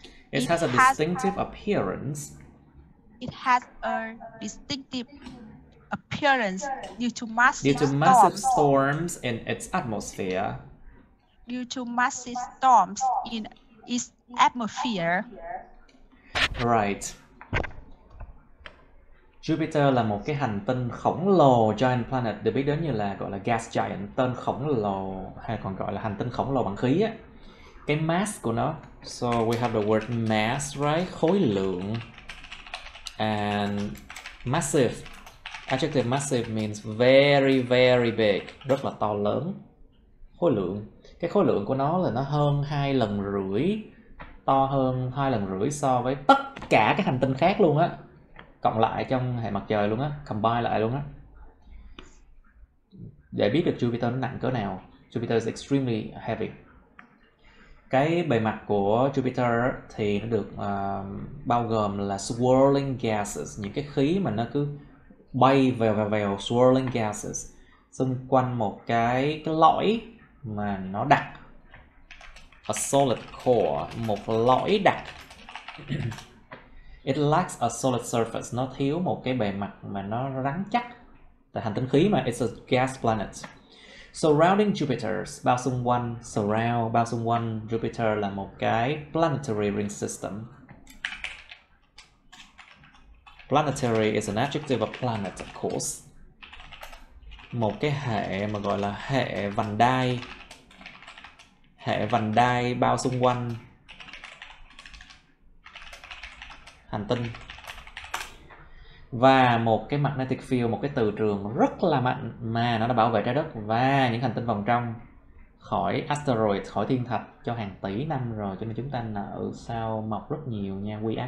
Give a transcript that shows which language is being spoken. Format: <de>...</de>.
<en>It has a distinctive appearance. It has a distinctive appearance due to massive storms in its atmosphere. Due to massive storms in its atmosphere. Right.</en> <vi>Jupiter là một cái hành tinh khổng lồ, giant planet, được biết đến như là gọi là gas giant, tên khổng lồ, hay còn gọi là hành tinh khổng lồ bằng khí á. Cái mass của nó,</vi> <en>so we have the word mass, right?</en> <vi>Khối lượng.</vi> <en>And massive. Adjective massive means very very big,</en> <vi>rất là to lớn. Khối lượng. Cái khối lượng của nó là nó hơn 2 lần rưỡi, to hơn 2 lần rưỡi so với tất cả các hành tinh khác luôn á, cộng lại trong hệ mặt trời luôn á, combine lại luôn á. Để biết được Jupiter nó nặng cỡ nào,</vi> <en>Jupiter is extremely heavy.</en> <vi>Cái bề mặt của Jupiter thì nó được bao gồm là swirling gases, những cái khí mà nó cứ bay vèo, swirling gases, xung quanh một cái lõi mà nó đặc,</vi> <en>a solid core,</en> <vi>một lõi đặc.</vi> <en>It lacks a solid surface,</en> <vi>nó thiếu một cái bề mặt mà nó rắn chắc. Tại hành tinh khí mà,</vi> <en>it's a gas planet.</en> <vi>Surrounding Jupiter, bao xung quanh Jupiter là một cái planetary ring system.</vi> <en>Planetary is an adjective of planet, of course.</en> <vi>Một cái hệ mà gọi là hệ vành đai. Hệ vành đai bao xung quanh hành tinh. Và một cái magnetic field, một cái từ trường rất là mạnh mà nó đã bảo vệ trái đất và những hành tinh vòng trong khỏi asteroid, khỏi thiên thạch cho hàng tỷ năm rồi, cho nên chúng ta nợ sao mọc rất nhiều nha.</vi>